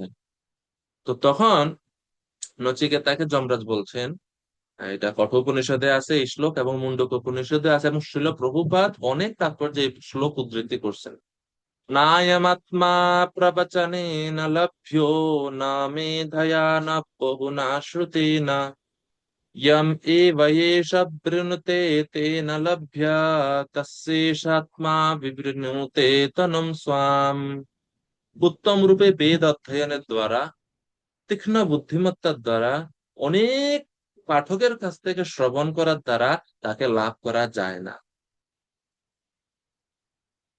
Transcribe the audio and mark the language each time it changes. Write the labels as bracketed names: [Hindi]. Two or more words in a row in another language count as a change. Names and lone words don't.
[Bangla] তো তখন নচিকেতাকে যমরাজ বলছেন, এটা কঠোপনিষদে আছে এই শ্লোক, এবং মুন্ডক উপনিষদে আছে, এবং শ্রীল প্রভুপাদ অনেক তাৎপর্যে এই শ্লোক উদ্ধৃতি করছেন। [Sanskrit] নায়মাত্মা প্রবচনেন লভ্যো না মেধয়া না বহুনা শ্রুতেনা यम एव एष বৃণুতে তেন লভ্য তস্যেষাত্মা বিবৃণুতে তনুম স্বাম। [Bangla] উত্তম রূপে বেদ অধ্যয়নের দ্বারা, তীক্ষ্ণ বুদ্ধিমত্তার দ্বারা, অনেক পাঠকের কাছ থেকে শ্রবণ করার দ্বারা তাকে লাভ করা যায় না।